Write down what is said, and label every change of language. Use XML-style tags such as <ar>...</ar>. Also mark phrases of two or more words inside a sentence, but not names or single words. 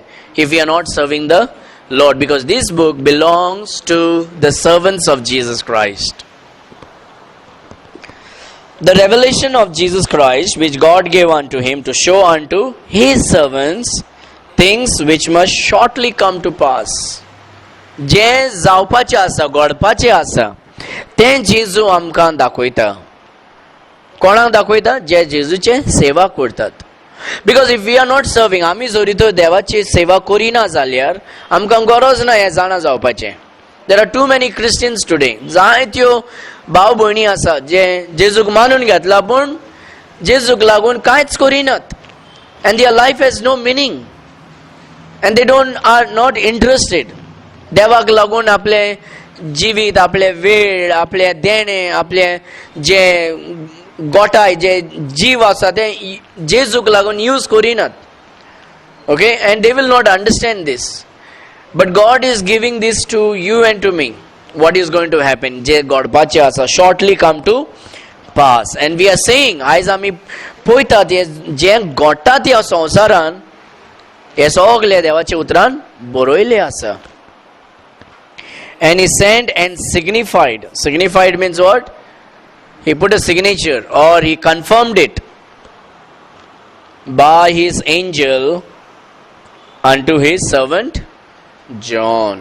<en>If you are not serving the Lord, because this book belongs to the servants of Jesus Christ. The revelation of Jesus Christ, which God gave unto him to show unto his servants things which must shortly come to pass.</en> <kok>जे जावपाचे आसा, घडपाचे आसा, तें जेजू आमकां दाखयता. कोणाक दाखयता? जे जेजूचे सेवा करतात.</kok> <en>because if we are not serving,</en> <kok>आमी जरी तर देवाची सेवा करिना जाल्यार आमकां गरज ना हें जाणा जावपाचें.</kok> <en>There are too many Christians today.</en> <kok>जायत्यो भाव भयणी आसा जे जेजूक मानून घेतला पूण जेजूक लागून कांयच करिनात.</kok> <en>And their life has no meaning and they don't are not interested.</en> <kok>देवाक लागून आपले जिवीत, आपले वेळ, आपले देणे, आपले जे गोठाय, जे जीव आसा ते जेजूक लागून यूज करिनात.</kok> <en>Okay, and they will not understand this. But God is giving this to you and to me. What is going to happen?</en> <kok>जे घडपाचे आसा,</kok> <en>shortly come to pass. And we are saying,</en> <kok>आयज आमी पळयतात जे घडटा त्या संवसारान हे सगळे देवाच्या उतरान बरयले आसा.</kok> <en>And he sent and signified. Signified means what? He put a signature or he confirmed it by his angel unto his servant John.</en>